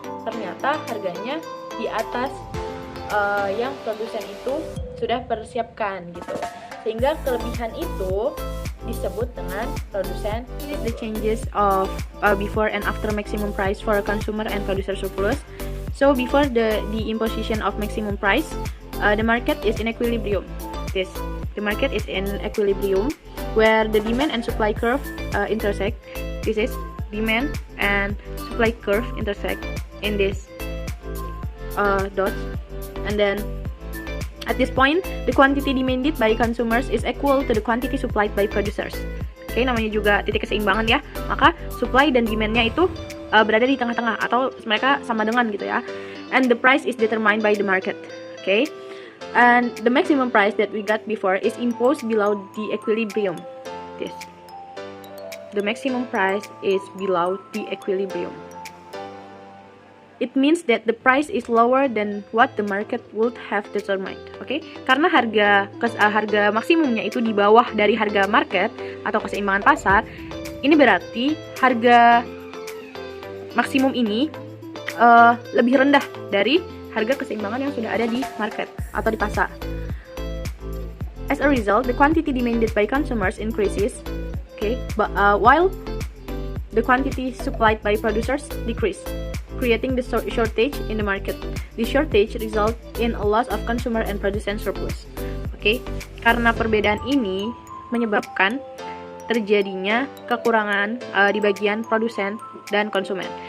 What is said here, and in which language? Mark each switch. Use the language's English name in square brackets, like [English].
[Indonesian] Ternyata harganya di atas yang produsen itu sudah persiapkan gitu, sehingga kelebihan itu disebut dengan produsen. [English] The changes of before and after maximum price for a consumer and producer surplus. So before the imposition of maximum price, the market is in equilibrium. The market is in equilibrium where the demand and supply curve intersect. This is demand and supply curve intersect in this dots. And then at this point, the quantity demanded by consumers is equal to the quantity supplied by producers. [Indonesian] Oke, namanya juga titik keseimbangan ya. Maka supply dan demand-nya itu berada di tengah-tengah atau mereka sama dengan gitu ya. [English] And the price is determined by the market. Okay, and the maximum price that we got before is imposed below the equilibrium. This, the maximum price is below the equilibrium. It means that the price is lower than what the market would have determined. [Indonesian] Oke, karena harga maksimumnya itu di bawah dari harga market atau keseimbangan pasar. Ini berarti harga maksimum ini lebih rendah dari harga keseimbangan yang sudah ada di market atau di pasar. [English] As a result, the quantity demanded by consumers increases, but while the quantity supplied by producers decrease, creating the shortage in the market. The shortage result in a loss of consumer and producer surplus. [Indonesian] Karena perbedaan ini menyebabkan terjadinya kekurangan di bagian produsen dan konsumen.